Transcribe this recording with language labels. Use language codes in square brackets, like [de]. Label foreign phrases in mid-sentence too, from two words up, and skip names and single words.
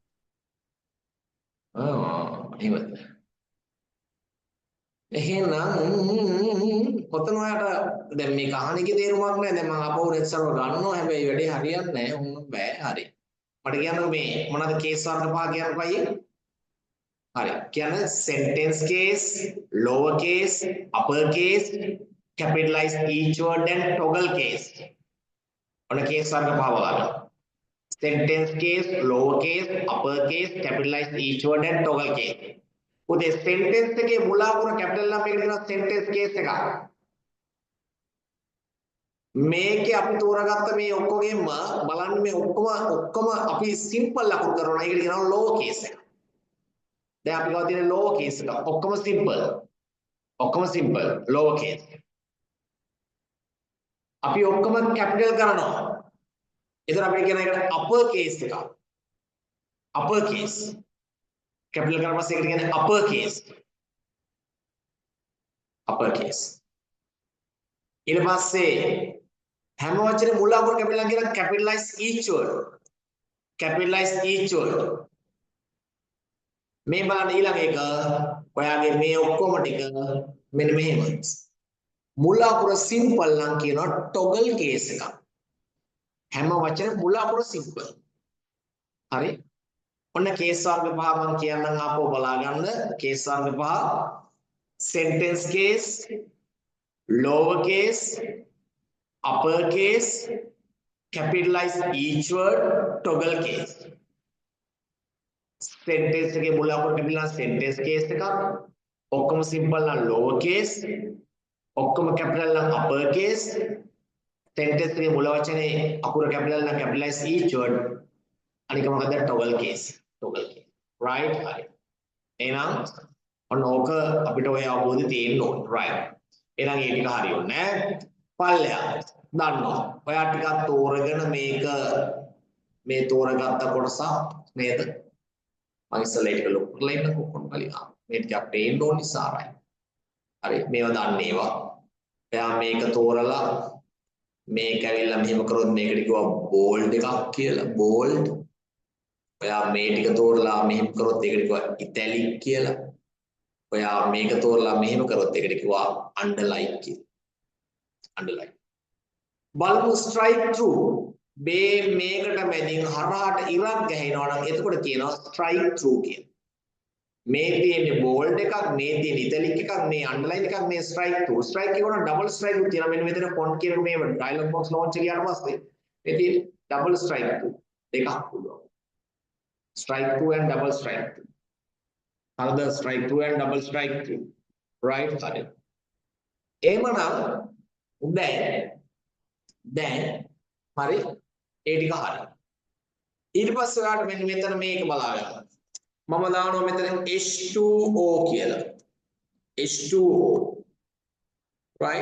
[si] එහෙමද? එහෙනම් කොතන ඔයාලට දැන් මේක අහන එකේ තේරුමක් නැහැ. දැන් මම ආපහු රෙත් සර්වර් ගන්නවා. හැබැයි වැඩේ හරියන්නේ නැහැ. උන් බෑ. හරි. මට කියන්න මේ මොනවද කේස් වර්ග පහ කියන්න පයියේ? හරි. [en] කියන්නේ sentence case, lower case, upper case, capitalize each word and toggle case. [si] ඔන්න කේස් වර්ග පහ බලන්න. [en] Sentence case, lower case, upper case, capitalize each word and toggle case. [si] උදේ sentence එකේ මුල අකුර capital නම් මේකට කියනවා [en] sentence case [si] එකක්. මේකේ අපි තෝරාගත්ත මේ ඔක්කොගෙම බලන්න මේ ඔක්කොම අපි simple ලකුණු කරනවා. ඒකට කියනවා [en] lower case [si] එක. දැන් අපි ගාව තියෙන [en] lower case [si] එක ඔක්කොම [en] simple lower case. [si] අපි ඔක්කොම capital කරනවා. එතන අපිට කියන එකට [en] upper case [si] එක. [en] upper case. [si] capital කරලා පස්සේ ඒකට කියන්නේ [en] upper case. upper case. [si] ඊට පස්සේ හැම වචනේ මුල අකුර capital නම් කියන [en] capitalize each word. capitalize each word. [si] මේ බලන්න ඊළඟ එක ඔයාගේ මේ ඔක්කොම ටික මෙන්න මෙහෙම. මුල අකුර simple නම් කියනවා [en] toggle case [si] එකක්. හැම වචනේ මුල අකුර simple. හරි? ඔන්න කේස් වර්ග පහ මම කියන්නම් ආපහු බලා ගන්න. කේස් වර්ග පහ [en] sentence case, lower case, upper case, capitalize each word, toggle case. [si] sentence එකේ මුල අකුර capital [en] sentence case [si] එකක්. ඔක්කොම simple නම් [en] lower case. [si] ඔක්කොම capital නම් [en] upper case. [si] sentence එකේ මුල වචනේ අකුර capital නම් [en] capitalize each word. [si] අනික මොකද [en] toggle case. [si] right? හරි. එහෙනම් ඔන්න ඕක අපිට ඔය අවබෝධය තියෙන්න ඕන. right. එහෙනම් ඒ ටික හරියන්නේ නැහැ. පල්ලෙහා දන්නවා. ඔයා ටිකක් තෝරගෙන මේක මේ තෝරගත්ත කොටස නේද? මම ඉස්සෙල්ලා ඒක ලොක් කරලා ඉන්න කොහොමද බලන්න. මේ ටික අපේ එන්න ඕන නිසායි. හරි. මේවා දන්නේ ඒවා. එයා මේක තෝරලා මේක ඇවිල්ලා මෙහෙම කරොත් මේකට කිව්වා bold එකක් කියලා. bold. ඔයා මේ ටික තෝරලා මෙහෙම කරොත් ඒකට කිව්වා italic කියලා. ඔයා මේක තෝරලා මෙහෙම කරොත් ඒකට කිව්වා underline කියලා. [en] underline. බලමු strike through. [si] මේකට මැදින් හරහාට ඉරක් ගහනවා නම් එතකොට කියනවා [en] strike through [si] කියලා. මේ තියෙන්නේ bold එකක්, මේ තියෙන italic එකක්, මේ underline එකක්, මේ [en] strike through. [si] strike කියනවා [en] double strike [si] උත් තියෙනවා. මෙන්න මෙතන font කියන මේ [en] dialog box launch [si] එක ගියාට පස්සේ මේ තියෙන [en] double strike through [si] දෙකක් පුළුවන්. [en] strike through and double strike through. Another strike through and double strike through. Right? [si] හරි. එහෙමනම් දැන් හරි ඒ ටික හරි. ඊට පස්සේ ඔයාලට මෙන්න මෙතන මේක බලා ගන්න. මම දානවා මෙතන H2O කියලා. [en] H2O. right?